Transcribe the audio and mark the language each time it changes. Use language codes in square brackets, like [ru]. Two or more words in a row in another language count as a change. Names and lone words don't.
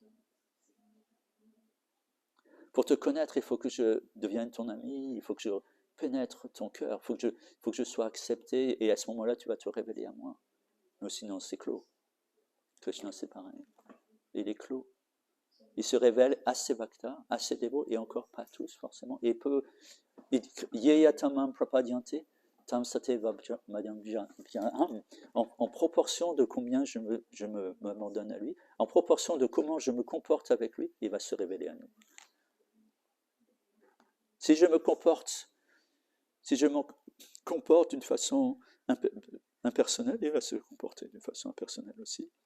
[fr] Pour te connaître, il faut que je devienne ton ami, il faut que je pénètre ton cœur, il faut que je sois accepté, et à ce moment-là, tu vas te révéler à moi. Mais sinon, c'est clos. Krishna, c'est pareil. Il est clos. Il se révèle à ses bhaktas, à ses dévots, et encore pas tous forcément. Et peut, [sa] ये यथा मां प्रपद्यन्ते, तां स्तथैव [fr] en proportion de combien je m'abandonne à lui, en proportion de comment je me comporte avec lui, il va se révéler à nous. Si je me comporte d'une façon impersonnelle, il va se comporter d'une façon impersonnelle aussi.